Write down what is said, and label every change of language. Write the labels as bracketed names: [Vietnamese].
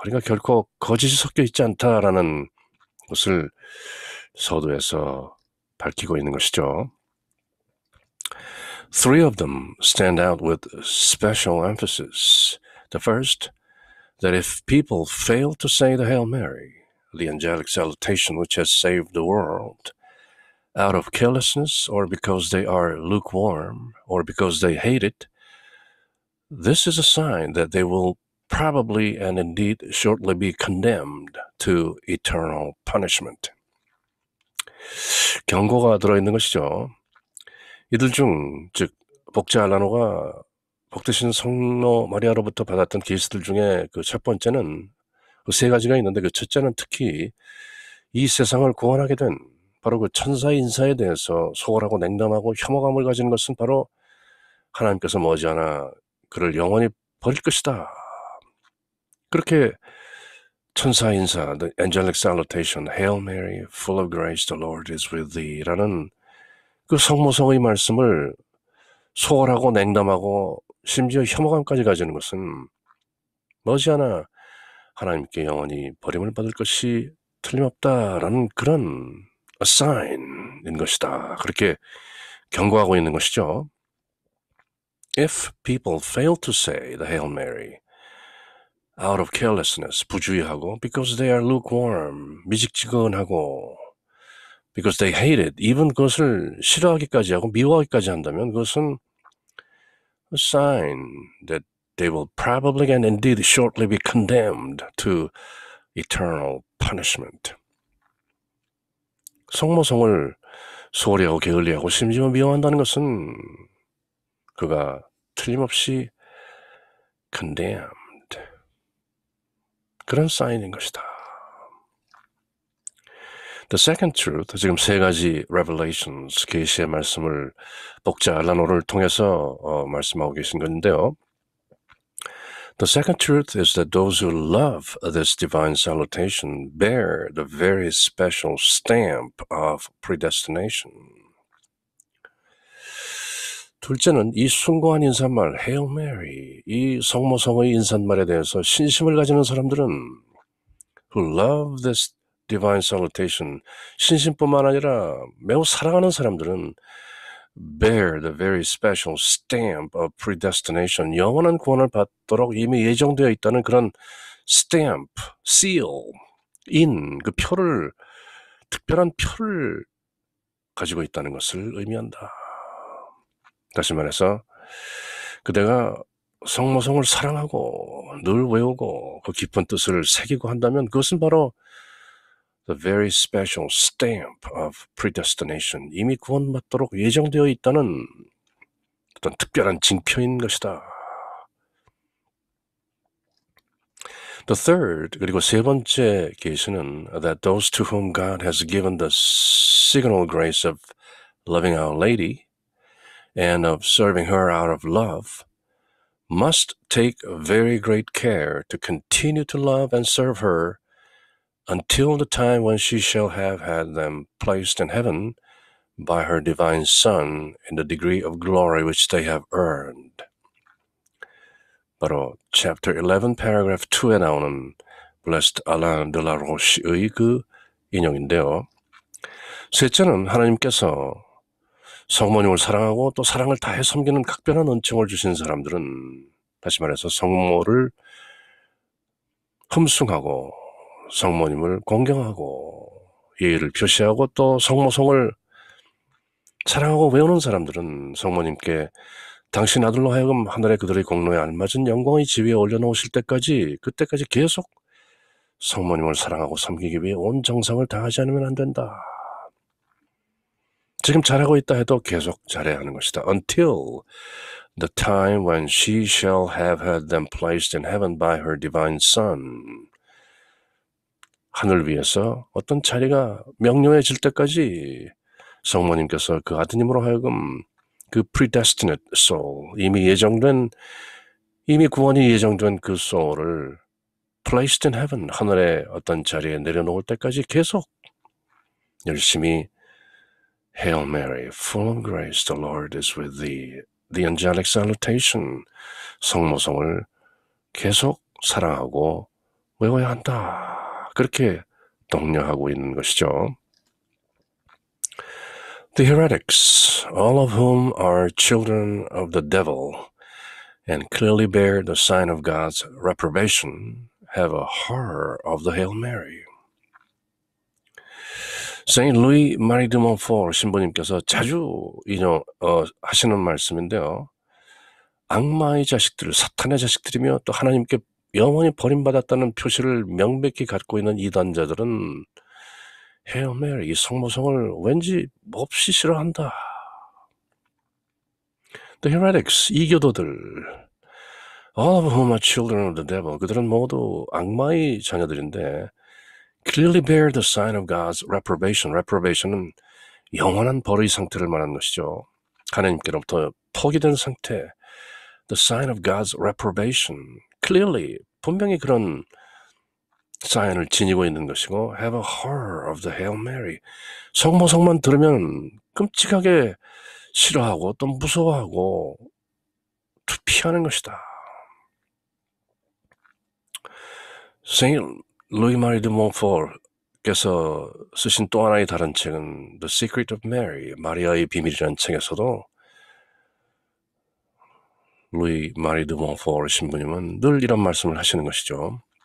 [Korean] 그러니까 결코 거짓이 섞여 있지 않다라는 것을 서두에서 밝히고 있는 것이죠. [English] Three of them stand out with special emphasis. The first, that if people fail to say the Hail Mary, the angelic salutation which has saved the world, out of carelessness or because they are lukewarm or because they hate it, this is a sign that they will probably and indeed shortly be condemned to eternal punishment. [Korean] 경고가 들어있는 것이죠. 이들 중, 즉 복자 알라노가 복되신 성모 마리아로부터 받았던 계시들 중에 그 첫 번째는 그 세 가지가 있는데 그 첫째는 특히 이 세상을 구원하게 된 바로 그 천사의 인사에 대해서 소홀하고 냉담하고 혐오감을 가지는 것은 바로 하나님께서 머지않아 그를 영원히 버릴 것이다. 그렇게 천사의 인사, [English] the angelic salutation, Hail Mary, full of grace, the Lord is with thee [Korean] 라는 그 성모성의 말씀을 소홀하고 냉담하고 심지어 혐오감까지 가지는 것은 머지않아 하나님께 영원히 버림을 받을 것이 틀림없다라는 그런 [English] a sign [Korean] 인 것이다. 그렇게 경고하고 있는 것이죠. [English] If people fail to say the Hail Mary out of carelessness, [Korean] 부주의하고 [English] because they are lukewarm, [Korean] 미직지근하고 [English] because they hate it, even [Korean] 그것을 싫어하기까지 하고 미워하기까지 한다면 그것은 [English] a sign that they will probably and indeed shortly be condemned to eternal punishment. [Korean] 성모성을 소홀히 하고 게을리하고 심지어 미워한다는 것은 그가 틀림없이 condemned, 그런 사인인 것이다. [English] The second truth, [Korean] 지금 세 가지 revelations, 계시의 말씀을 독자 알라노를 통해서 말씀하고 계신 건데요. [English] The second truth is that those who love this divine salutation bear the very special stamp of predestination. [Korean] 둘째는 이 숭고한 인사말 Hail Mary, 이 성모성의 인사말에 대해서 신심을 가지는 사람들은 [English] who love this divine salutation, [Korean] 신심뿐만 아니라 매우 사랑하는 사람들은 [English] bear the very special stamp of predestination, [Korean] 영원한 구원을 받도록 이미 예정되어 있다는 그런 [English] stamp, seal, [Korean] 그 표를, 특별한 표를 가지고 있다는 것을 의미한다. 다시 말해서 그대가 성모성을 사랑하고 늘 외우고 그 깊은 뜻을 새기고 한다면 그것은 바로 [English] the very special stamp of predestination, [Korean] 이미 구원받도록 예정되어 있다는 어떤 특별한 징표인 것이다. [English] The third, [Korean] 그리고 세 번째 계시는 [English] that those to whom God has given the signal grace of loving Our Lady and of serving her out of love must take very great care to continue to love and serve her until the time when she shall have had them placed in heaven by her divine Son in the degree of glory which they have earned. [Korean] 바로 [English] chapter 11, paragraph 2 [Korean] 에 나오는 Blessed Alain de la Roche의 그 인용인데요. 셋째는 하나님께서 성모님을 사랑하고 또 사랑을 다해 섬기는 각별한 은총을 주신 사람들은 다시 말해서 성모를 흠숭하고 성모님을 공경하고 예의를 표시하고 또 성모성을 사랑하고 외우는 사람들은 성모님께 당신 아들로 하여금 하늘에 그들의 공로에 알맞은 영광의 지위에 올려놓으실 때까지 그때까지 계속 성모님을 사랑하고 섬기기 위해 온 정성을 다하지 않으면 안 된다. 지금 잘하고 있다 해도 계속 잘해야 하는 것이다. [English] Until the time when she shall have had them placed in heaven by her divine Son. [Korean] 하늘 위에서 어떤 자리가 명료해질 때까지 성모님께서 그 아드님으로 하여금 그 [English] predestinate soul, [Korean] 이미 구원이 예정된 그 soul을 [English] placed in heaven, [Korean] 하늘의 어떤 자리에 내려놓을 때까지 계속 열심히 [English] Hail Mary, full of grace, the Lord is with thee. The angelic salutation, [Korean] 성모성을 계속 사랑하고 외워야 한다. 그렇게 독려하고 있는 것이죠. [English] The heretics, all of whom are children of the devil and clearly bear the sign of God's reprobation, have a horror of the Hail Mary. [Korean] Saint Louis Marie de Montfort 신부님께서 자주 하시는 말씀인데요. 악마의 자식들, 사탄의 자식들이며 또 하나님께 영원히 버림받았다는 표시를 명백히 갖고 있는 이단자들은 Hail Mary, 이 성모성을 왠지 몹시 싫어한다. [English] The heretics, [Korean] 이교도들, [English] all of whom are children of the devil, [Korean] 그들은 모두 악마의 자녀들인데 [English] clearly bear the sign of God's reprobation. [Korean] reprobation은 영원한 벌의 상태를 말하는 것이죠. 하나님께로부터 포기된 상태. [English] The sign of God's reprobation. Clearly, [Korean] 분명히 그런 사인을 지니고 있는 것이고 [English] have a horror of the Hail Mary. [Korean] 성모성만 들으면 끔찍하게 싫어하고 또 무서워하고 피하는 것이다. Saint Louis-Marie de Montfort께서 쓰신 또 하나의 다른 책은 The Secret of Mary, 마리아의 비밀이라는 책에서도 루이-마리 드 몬포르 신부님은 늘 이런 말씀을 하시는 것이죠.